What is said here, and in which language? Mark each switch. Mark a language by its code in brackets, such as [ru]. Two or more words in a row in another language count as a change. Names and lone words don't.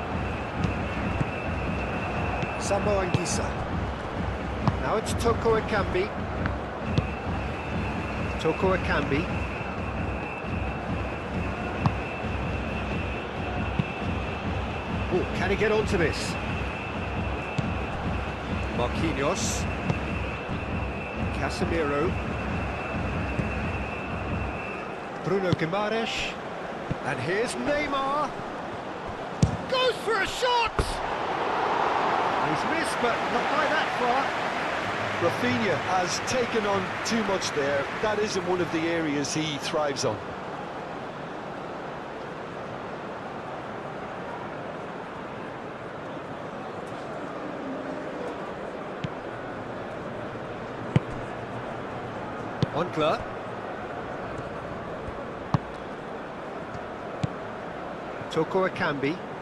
[en] Sambo Anguissa. Now it's Toko Ekambi. Toko Ekambi. Oh, can he get onto this? Marquinhos. Casemiro. Bruno Guimaraes. And here's Neymar. Goes for a shot! He's missed, but not by that far. Rafinha has taken on too much there. That isn't one of the areas he thrives on. Onkler. Toko Ekambi.